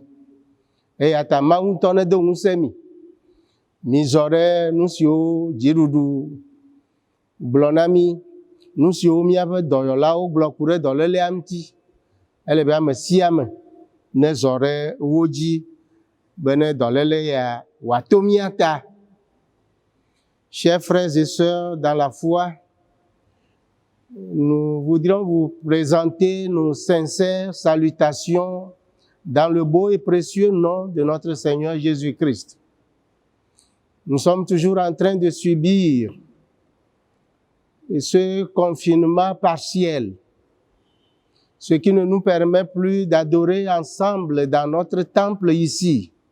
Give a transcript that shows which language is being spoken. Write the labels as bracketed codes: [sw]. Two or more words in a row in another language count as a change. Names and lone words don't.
[ee] Eya ta Mawu ŋutɔ nedo ŋusẽ mí. Mizɔ ɖe nu siwo dziɖuɖu gblɔ na mí, nu siwo míaƒe dɔyɔlawo gblɔ ku ɖe dɔlélea ŋuti. Ele be ame sia ame nezɔ ɖe wo dzi be ne dɔléle ya wòato mía ta. [fr] Chers frères et sœurs dans la foi, nous voudrions vous présenter nos sincères salutations dans le beau et précieux nom de notre Seigneur Jésus-Christ. Nous sommes toujours en train de subir ce confinement partiel, ce qui ne nous permet plus d'adorer ensemble dans notre temple ici.